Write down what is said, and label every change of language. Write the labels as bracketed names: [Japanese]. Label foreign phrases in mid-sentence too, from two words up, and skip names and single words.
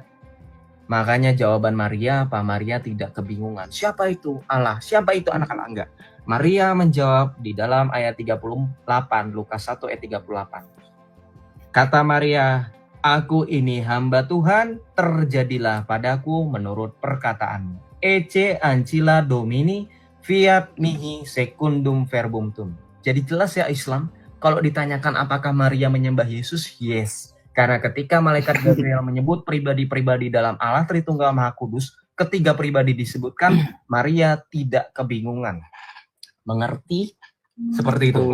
[Indonesian] Makanya jawaban Maria apa? Maria tidak kebingungan. Siapa itu Allah? Siapa itu anak Allah? Enggak. Maria menjawab di dalam ayat 38, Lukas 1 ayat 38. Kata Maria, aku ini hamba Tuhan, terjadilah padaku menurut perkataanmu. [Latin] Ecce ancilla Domini, fiat mihi secundum verbum tum. [Indonesian] Jadi jelas ya Islam, kalau ditanyakan apakah Maria menyembah Yesus, yes. Karena ketika malaikat Gabriel menyebut pribadi-pribadi dalam Allah Tritunggal Maha Kudus, ketiga pribadi disebutkan, Maria tidak kebingungan. Mengerti? Seperti itu.